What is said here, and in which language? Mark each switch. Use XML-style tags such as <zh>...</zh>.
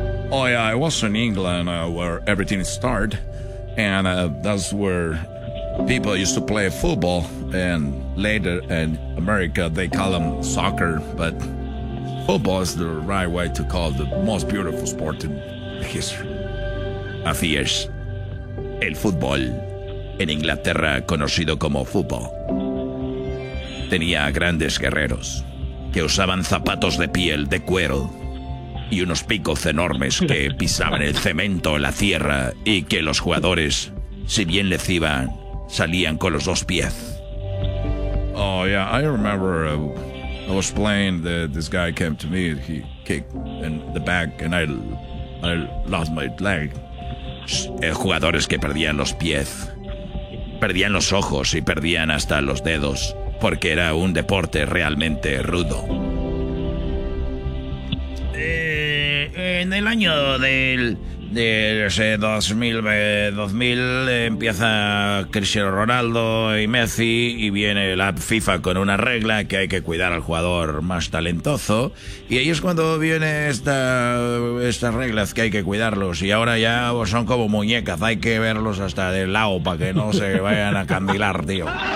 <en>Oh, yeah, I was in England where everything started, and that's where people used to play football, and later in America they call them soccer, but football is the right way to call the most beautiful sport in history.</en> <es>Así es, el fútbol, en Inglaterra conocido como fútbol, tenía grandes guerreros que usaban zapatos de piel de cuero y unos picos enormes que pisaban el cemento, la tierra, y que los jugadores, si bien les iban, salían con los dos pies.</es> <en>Oh, yeah, I remember I was playing, this guy came to me, he kicked in the back, and I lost my leg.</en> <es>Jugadores que perdían los pies, perdían los ojos y perdían hasta los dedos, porque era un deporte realmente rudo. En el año del 2000 empieza Cristiano Ronaldo y Messi y viene la FIFA con una regla que hay que cuidar al jugador más talentoso y ahí es cuando viene estas reglas que hay que cuidarlos y ahora ya son como muñecas, hay que verlos hasta del lado para que no se vayan a candilar, tío.</es>